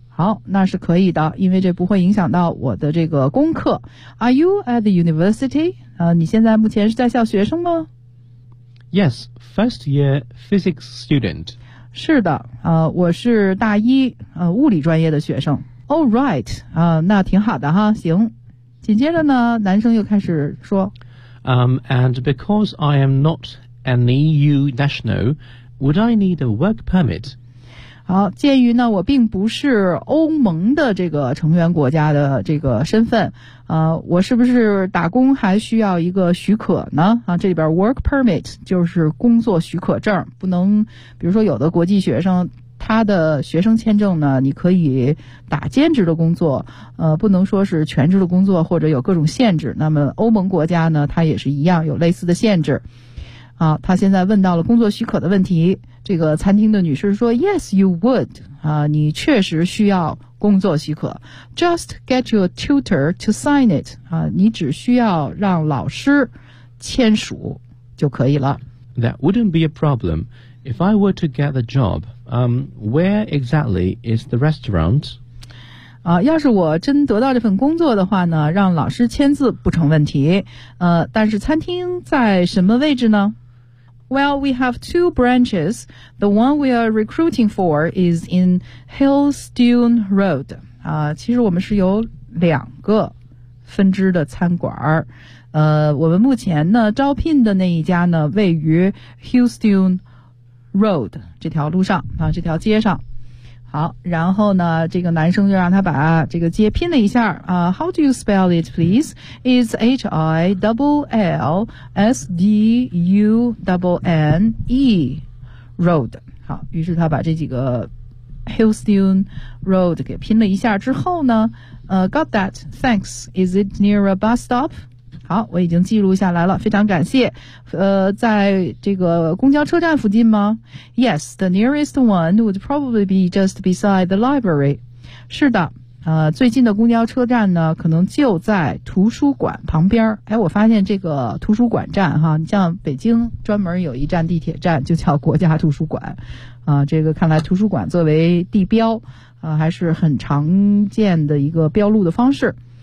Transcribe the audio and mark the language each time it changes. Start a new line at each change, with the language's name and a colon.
Chinese: 好，那是可以的，因为这不会影响到我的这个功课。
English: Are you at the university?
Chinese: 你现在目前是在校学生吗？
English: Yes, first year physics student.
Chinese: 是的，我是大一物理专业的学生。
English: All right,
Chinese: 那挺好的哈，行。紧接着呢，男生又开始说。
English: And because I am not an EU national, would I need a work permit?
Chinese: 好，鉴于呢我并不是欧盟的这个成员国家的这个身份，我是不是打工还需要一个许可呢？啊，这里边 work permit 就是工作许可证，不能，比如说有的国际学生他的学生签证呢，你可以打兼职的工作，不能说是全职的工作，或者有各种限制。那么欧盟国家呢，它也是一样有类似的限制。啊，他现在问到了工作许可的问题。这个餐厅的女士说 ：
English: “Yes, you would.
Chinese: 啊，你确实需要工作许可。
English: Just get your tutor to sign it.
Chinese: 啊，你只需要让老师签署就可以了。
English: That wouldn't be a problem if I were to get the job. Where exactly is the restaurant?
Chinese: 啊，要是我真得到这份工作的话呢，让老师签字不成问题。但是餐厅在什么位置呢？”
English: Well, we have two branches. The one we are recruiting for is in Hillstone Road.
Chinese: 其实我们是有两个分支的餐馆。我们目前呢招聘的那一家呢位于 Hillstone Road 这条路上啊，这条街上。好，然后呢这个男生就让他把这个街拼了一下。
English: How do you spell it, please? It's Hillstone Road.
Chinese: 好，于是他把这几个 Hillstone Road 给拼了一下之后呢，
English: got that, thanks. Is it near a bus stop?
Chinese: 好，我已经记录下来了，非常感谢。在这个公交车站附近吗？
English: Yes, the nearest one would probably be just beside the library.
Chinese: 是的，最近的公交车站呢可能就在图书馆旁边。哎，我发现这个图书馆站哈，你像北京专门有一站地铁站就叫国家图书馆。这个看来图书馆作为地标还是很常见的一个标路的方式。